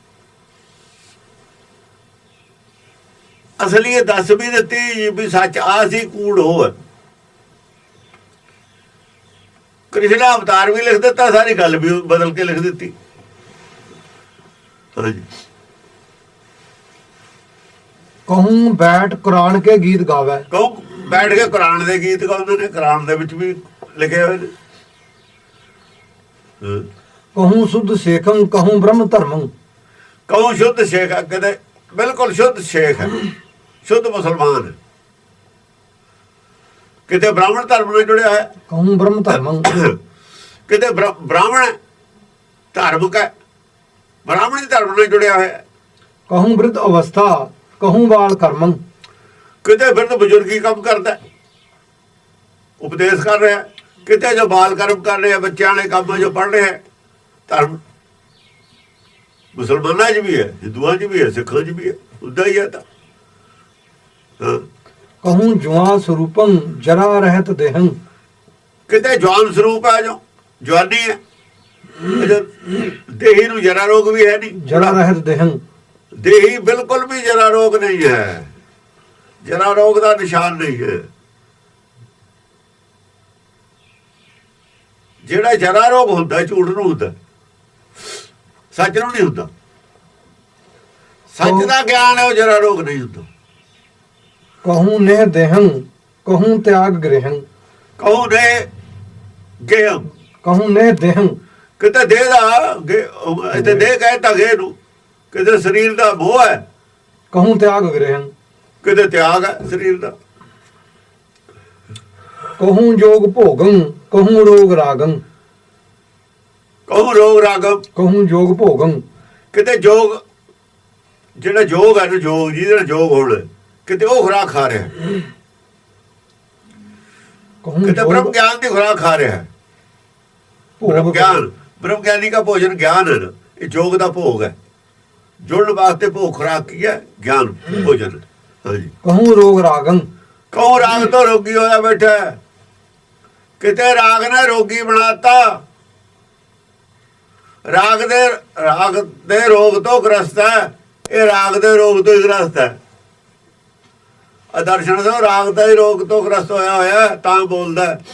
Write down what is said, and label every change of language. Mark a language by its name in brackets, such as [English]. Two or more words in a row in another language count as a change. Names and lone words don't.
[Punjabi] ਅਸਲੀ ਇਹ ਦੱਸ ਵੀ ਦਿੱਤੀ ਵੀ ਸੱਚ ਆ ਸੀ, ਕੂੜ ਹੋ ਹੈ। ਕ੍ਰਿਸ਼ਨ ਅਵਤਾਰ ਵੀ ਲਿਖ ਦਿੱਤਾ, ਸਾਰੀ ਗੱਲ ਵੀ ਬਦਲ ਕੇ ਲਿਖ ਦਿੱਤੀ। ਹਾਂਜੀ, [Braj] कहूँ बैठ कुरान के गीत गावे। [Punjabi] ਕਹੋ ਬੈਠ ਕੇ ਕੁਰਾਨ ਦੇ ਗੀਤ ਗਾਉਂਦੇ ਨੇ, ਕੁਰਾਨ ਦੇ ਵਿੱਚ ਵੀ ਲਿਖੇ ਹੋਏ ਨੇ। [Braj] कहूँ शुद्ध सेखम कहूँ ब्रह्म धर्मम। [Punjabi] ਕਹੋ ਸ਼ੁੱਧ ਸ਼ੇਖ ਹੈ, ਕਹਿੰਦੇ ਬਿਲਕੁਲ ਸ਼ੁੱਧ ਸ਼ੇਖ ਹੈ, ਸ਼ੁੱਧ ਮੁਸਲਮਾਨ ਹੈ। ਕਿਤੇ ਬ੍ਰਾਹਮਣ ਧਰਮ ਨਾਲ ਜੁੜਿਆ ਹੈ, [Braj] कहूँ ब्रह्म धर्मम। [Punjabi] ਕਿਤੇ ਬ੍ਰਾਹਮਣ ਹੈ, ਧਾਰਮਿਕ ਹੈ, ਬ੍ਰਾਹਮਣੀ ਧਰਮ ਨਾਲ ਜੁੜਿਆ ਹੋਇਆ ਹੈ। [Braj] कहूँ वृद्ध अवस्था कहूँ बाल कर्मम। [Punjabi] ਕਿਤੇ ਬਿਰਧ ਬਜ਼ੁਰਗੀ ਕੰਮ ਕਰਦਾ, ਉਪਦੇਸ਼ ਕਰ ਰਿਹਾ। ਕਿਤੇ ਜੋ ਬਾਲ ਕਰਮ ਕਰ ਰਿਹਾ, ਬੱਚਿਆਂ ਵਾਲੇ ਕੰਮ ਜੋ ਪੜ੍ਹ ਰਿਹਾ। ਧਰਮ ਮੁਸਲਮਾਨਾਂ 'ਚ ਵੀ ਹੈ, ਹਿੰਦੂਆਂ 'ਚ ਵੀ ਹੈ, ਸਿੱਖਾਂ 'ਚ ਵੀ ਹੈ, ਉੱਦਾਂ ਹੀ ਹੈ। ਤਾਂ ਹਾਂ, [Braj] कहूँ जुआ स्वरूपम जरा रहत देहं। [Punjabi] ਕਿਤੇ ਜਵਾਨ ਸਰੂਪ ਹੈ, ਜੋ ਜਵਾਨੀ ਹੈ। ਦੇਹੀ ਨੂੰ ਜਰਾ ਰੋਗ ਵੀ ਹੈ ਨਹੀਂ। [Braj] जरा रहत देहं। [Punjabi] ਦੇਹੀ ਬਿਲਕੁਲ ਵੀ ਜਰਾ ਰੋਗ ਨਹੀਂ ਹੈ, ਜਰਾ ਰੋਗ ਦਾ ਨਿਸ਼ਾਨ ਨਹੀਂ ਹੈ। ਜਿਹੜਾ ਜਰਾ ਰੋਗ ਹੁੰਦਾ ਝੂਠ ਨੂੰ ਹੁੰਦਾ, ਸੱਚ ਨੂੰ ਨਹੀਂ ਹੁੰਦਾ। ਸੱਚ ਦਾ ਗਿਆਨ ਹੈ, ਉਹ ਜਰਾ ਰੋਗ ਨਹੀਂ ਹੁੰਦਾ। [Braj] कहूँ नेह देहं कहूँ त्याग ग्रहं। ਕਹੋ ਨੇ ਗੇਮ, कहूँ नेह देहं। [Punjabi] ਕਿਤੇ ਦੇਹ ਦਾ ਇੱਥੇ ਦੇਹ ਕਹਿੰਦਾ ਗੇ ਨੂੰ, ਕਿਤੇ ਸਰੀਰ ਦਾ ਮੋਹ ਹੈ, [Braj] कहूँ त्याग ग्रहं। [Punjabi] ਕਿਤੇ ਤਿਆਗ ਹੈ ਸਰੀਰ ਦਾ। [Braj] कहूँ जोग भोगं कहूँ रोग रागं। कहो रोग रागम, कहूँ जोग भोगं। [Punjabi] ਕਿਤੇ ਜੋਗ, ਜਿਹੜਾ ਜੋਗ ਹੈ ਨਾ, ਜੋਗ ਜਿਹਦੇ ਨਾਲ ਜੋਗ ਹੋਣਾ, ਕਿਤੇ ਉਹ ਖੁਰਾਕ ਖਾ ਰਿਹਾ, कहूँ ਕਿਤੇ ਬ੍ਰਹਮ ਗਿਆਨ ਦੀ ਖੁਰਾਕ ਖਾ ਰਿਹਾ ਹੈ। ਬ੍ਰਹਮ भोग। ਗਿਆਨ, ਬ੍ਰਹਮ ਗਿਆਨੀ ਦਾ ਭੋਜਨ ਗਿਆਨ ਹੈ ਨਾ, ਇਹ ਜੋਗ ਦਾ ਭੋਗ ਹੈ। ਜੁੜਨ ਵਾਸਤੇ ਭੋਗ ਖੁਰਾਕ ਕੀ ਹੈ? ਗਿਆਨ ਭੋਜਨ। ਹਾਂਜੀ, [Braj] कहूँ रोग रागं। [Punjabi] ਕਹੋ ਰਾਗ ਤੋਂ ਰੋਗੀ ਹੋਇਆ ਬੈਠਾ ਹੈ, ਕਿਤੇ ਰਾਗ ਨੇ ਰੋਗੀ ਬਣਾਤਾ। ਰਾਗ ਦੇ ਰੋਗ ਤੋਂ ਗ੍ਰਸਤ ਹੈ, ਇਹ ਰਾਗ ਦੇ ਰੋਗ ਤੋਂ ਹੀ ਗ੍ਰਸਤ ਹੈ। ਅਦਰਸ਼ਨ ਤੋਂ ਰਾਗ ਦਾ ਹੀ ਰੋਗ ਤੋਂ ਗ੍ਰਸਤ ਹੋਇਆ ਤਾਂ ਬੋਲਦਾ।